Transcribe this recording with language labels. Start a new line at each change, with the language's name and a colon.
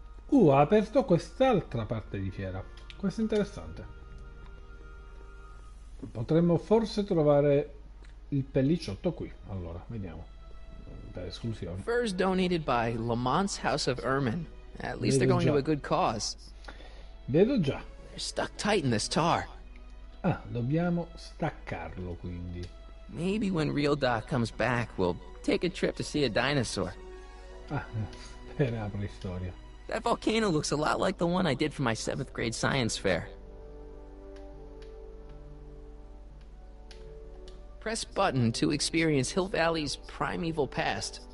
Italian: Ha aperto quest'altra parte di fiera. Questo è interessante. Potremmo forse trovare il pellicciotto qui. Allora, vediamo. Per esclusione.
English: Furs donated by Lamont's House of Ermine. At least they're going to a good cause.
Italian: Vedo già.
English: They're stuck tight in this tar.
Italian: Ah, dobbiamo staccarlo quindi.
English: Maybe when real Doc comes back, we'll take a trip to see a dinosaur.
Italian: Ah, per la preistoria.
English: That volcano looks a lot like the one I did for my 7th grade science fair. Press button to experience Hill Valley's primeval past.